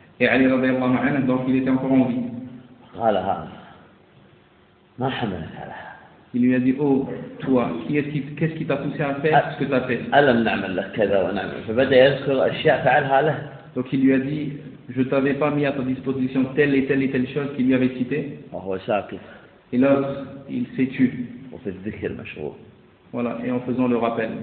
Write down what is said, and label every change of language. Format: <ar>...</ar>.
<fr>Et Ali radiallahu anhu, donc il était encore en vie.</fr> <ar>قال هذا ما حملك على هذا؟</ar> <fr>Il lui a dit oh toi qu'est-ce qui t'a poussé à faire ce que t'as fait؟</fr> <ar>ألم نعمل لك كذا ونعمل؟ فبدأ يذكر أشياء فعلها له.</ar> <fr>Donc il lui a dit je t'avais pas mis à ta disposition telle et telle et telle chose qu'il lui avait cité.</fr> <ar>وهو ساكت.</ar> <fr>Et l'autre il s'est tu.</fr> <ar>وفي الذكر مشغول.</ar> <fr>Voilà et en faisant le rappel.</fr>